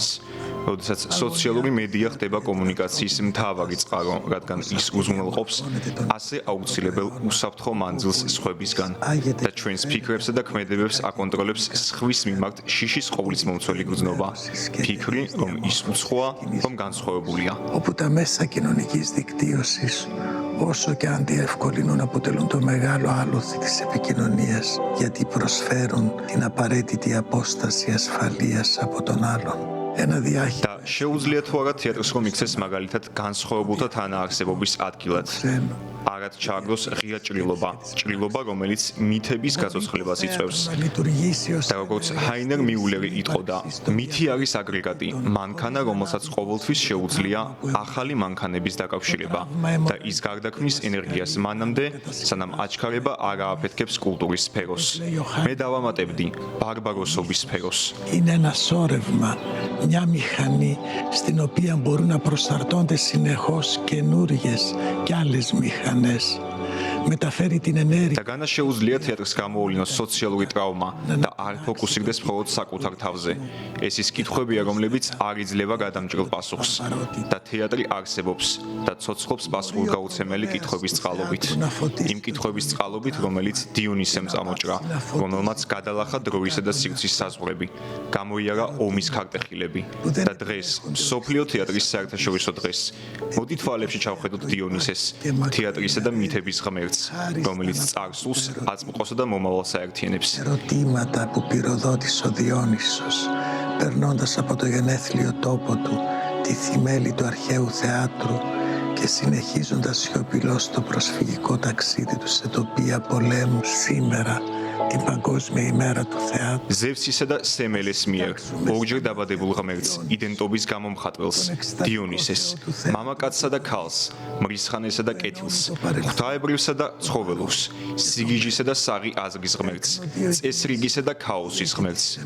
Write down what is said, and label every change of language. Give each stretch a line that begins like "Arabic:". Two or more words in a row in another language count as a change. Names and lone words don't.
Georgian: როდესაც სოციალური მედია ხდება კომუნიკაციის მთავარი წყარო, რადგან ის უზრუნველყოფს ასე აუცილებელ უსაფრთხო მანძილს სხვებისგან და ჩვენს ფიქრებსა და ქმედებებს აკონტროლებს სხვის მიმართ შიშის ყოვლის მომცველი გრძნობა. ფიქრი, რომ ის უცხოა, რომ განსხვავებულია.
Greek: Όπου τα μέσα κοινωνικής δικτύωσης, όσο και αν διευκολύνουν, αποτελούν το μεγάλο άλοθη της επικοινωνίας, γιατί προσφέρουν την απαραίτητη απόσταση ασφαλείας από τον άλλον. Ένα διάχυρο.
Georgian: და შეუძლია თუ არა თეატრს რომ იქცეს მაგალითად განსხვავებულთა თანაარსებობის ადგილად. არად ჩააგდოს ღია ჭრილობა, რომელიც მითების გაცოცხლებას იწვევს. და როგორც ჰაინერ მიულერი იტყოდა, მითი არის აგრეგატი, მანქანა, რომელსაც ყოველთვის შეუძლია ახალი მანქანების დაკავშირება და ის გარდაქმნის ენერგიას მანამდე, სანამ აჩქარება არ ააფეთქებს კულტურის სფეროს. მე დავამატებდი ბარბაროსობის სფეროს.
Greek: Είναι ένα σώρευμα, μια μηχανή στην οποία μπορούν να προσαρτώνται συνεχώς καινούριες κι άλλες μηχανές. Μεταφέρει την ενέργεια.
Georgian: და განა შეუძლია თეატრს გამოუვლინოს სოციალური ტრავმა და არ ფოკუსირდეს მხოლოდ საკუთარ თავზე. ეს ის კითხვებია, რომლებიც არ იძლევა გადამჭრელ პასუხს. და თეატრი არსებობს და ცოცხლობს პასუხისგაუცემელი კითხვების წყალობით. იმ კითხვების წყალობით, რომელიც დიონისემ წამოჭრა, რომელმაც გადალახა დროისა და სივრცის საზღვრები, გამოიარა ომის ქარტეხილები. და დღეს, მსოფლიო თეატრის საერთაშორისო დღეს, მოდი თვალებში ჩავხედოთ დიონისეს, თეატრისა და მითების ღმერთს, რომელიც წარსულს, აწმყოსა და მომავალს აერთიანებს.
Greek: Ερωτήματα που πυροδότησε ο Διόνυσος, περνώντας από το γενέθλιο τόπο του, τη θυμέλη του αρχαίου θεάτρου και συνεχίζοντας σιωπηλός το προσφυγικό ταξίδι του σε τοπία πολέμου σήμερα, την Παγκόσμια ημέρα του θεάτρου.
Georgian: ზევსისა და სემელეს მიერ, ორჯერ დაბადებულ ღმერთს, იდენტობის გამომხატველს, დიონისეს, მამაკაცსა და ქალს, მრისხანესა და კეთილს, ღვთაებრივსა და ცხოველურს, სიგიჟისა და საღი აზრის ღმერთს, წესრიგისა და ქაოსის ღმერთს.